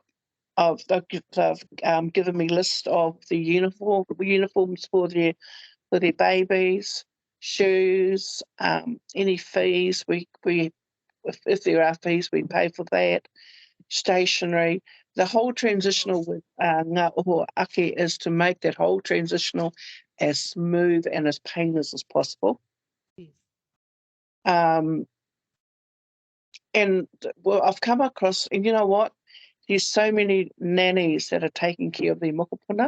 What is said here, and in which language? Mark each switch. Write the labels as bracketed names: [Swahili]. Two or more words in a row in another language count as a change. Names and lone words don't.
[English] They've given me list of the uniforms for their babies, shoes, any fees. If there are fees, we pay for that. Stationery. The whole transitional with [Māori] ngā oho ake [English] is to make that whole transitional as smooth and as painless as possible. Yes. And well, I've come across, and you know what? there's so many nannies that are taking care of their mokopuna.